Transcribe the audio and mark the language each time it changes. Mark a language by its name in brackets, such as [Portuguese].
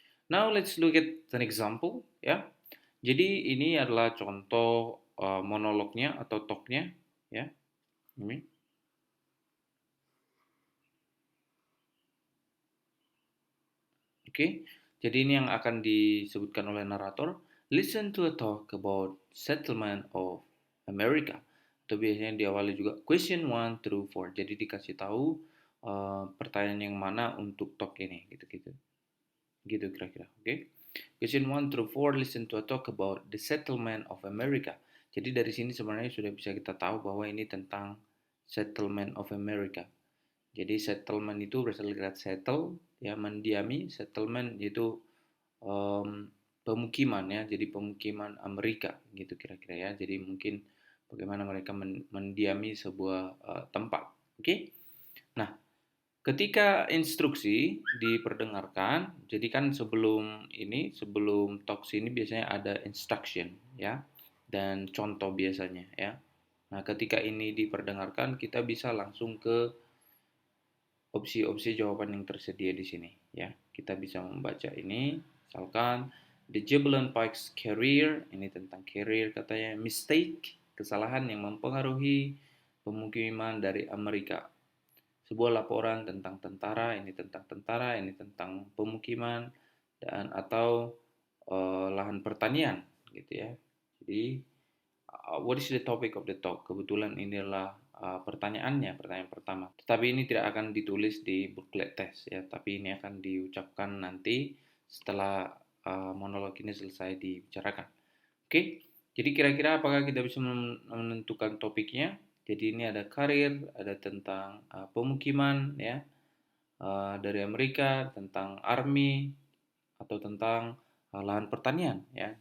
[English] Now let's look at an example, [Indonesian] ya. Jadi ini adalah contoh monolognya atau talknya, ya. Ini. Oke, jadi ini yang akan disebutkan oleh narator. [English] Listen to a talk about settlement of America. [Indonesian] Atau biasanya diawali juga [English] question 1 through 4. [Indonesian] Jadi dikasih tahu pertanyaan yang mana untuk talk ini, gitu-gitu. Gitu kira-kira, oke? [English] Question 1 through 4, listen to a talk about the settlement of America. [Indonesian] Jadi dari sini sebenarnya sudah bisa kita tahu bahwa ini tentang settlement of America. Jadi settlement itu berasal dari kata settle, ya, mendiami. Settlement itu pemukiman, ya, jadi pemukiman Amerika gitu kira-kira ya. Jadi mungkin bagaimana mereka mendiami sebuah tempat. Oke? Nah, ketika instruksi diperdengarkan, jadi kan sebelum talks ini biasanya ada instruction, ya, dan contoh biasanya, ya. Nah, ketika ini diperdengarkan, kita bisa langsung ke opsi-opsi jawaban yang tersedia di sini, ya. Kita bisa membaca ini, misalkan the Jubilant Pikes career, ini tentang career katanya, mistake, kesalahan yang mempengaruhi pemukiman dari Amerika. Sebuah laporan tentang tentara, ini tentang pemukiman dan atau lahan pertanian, gitu ya. Jadi [English] what is the topic of the talk? [Indonesian] Kebetulan inilah pertanyaan pertama. Tetapi ini tidak akan ditulis di booklet test, ya, tapi ini akan diucapkan nanti setelah monolog ini selesai dibicarakan. Oke, jadi kira-kira apakah kita bisa menentukan topiknya? Jadi ini ada karir, ada tentang pemukiman, ya, dari Amerika, tentang army, atau tentang lahan pertanian, ya.